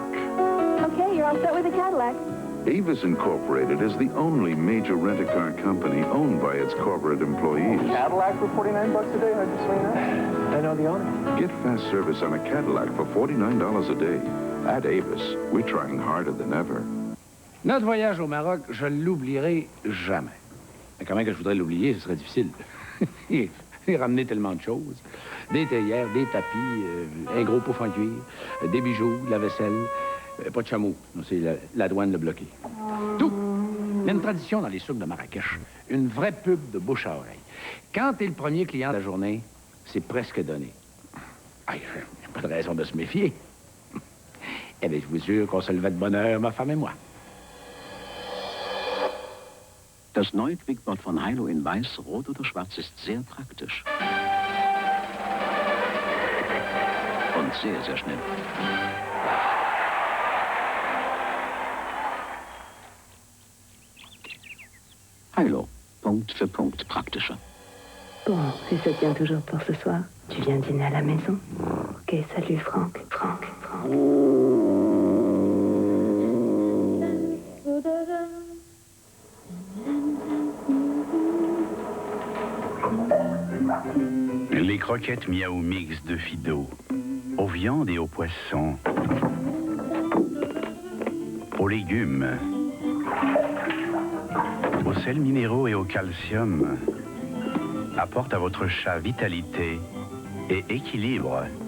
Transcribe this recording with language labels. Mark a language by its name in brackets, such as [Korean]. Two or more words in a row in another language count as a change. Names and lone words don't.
[English] Okay, you're all set with the Cadillac. Avis Incorporated is the only major rent-a-car company owned by its corporate employees. Cadillac for $49 a day, how'd you swing that? I know the owner. Get fast service on a Cadillac for $49 a day. At Avis, we're trying harder than ever. [French] Notre voyage au Maroc, je l'oublierai jamais. Mais comment que je voudrais l'oublier, ce serait difficile. Il ramené tellement de choses. Des théières, des tapis, un gros pouf en cuir, des bijoux, de la vaisselle, pas de chameau. C'est la douane le bloqué. Tout. Il y a une tradition dans les souks de Marrakech. Une vraie pub de bouche à oreille. Quand t'es le premier client de la journée, c'est presque donné. Il n'y a pas de raison de se méfier. Eh bien, je vous jure qu'on se levait de bonne heure, ma femme et moi. [German] Das neue Quickboard von Hilo in Weiß, Rot oder Schwarz ist sehr praktisch. Und sehr, sehr schnell. Hilo, Punkt für Punkt praktischer. [French] Bon, si ça tient toujours pour ce soir, tu viens dîner à la maison. Ok, salut Franck. Franck. Les croquettes Miao Mix de Fido, aux viandes et aux poissons, aux légumes, aux sels minéraux et au calcium, apportent à votre chat vitalité et équilibre.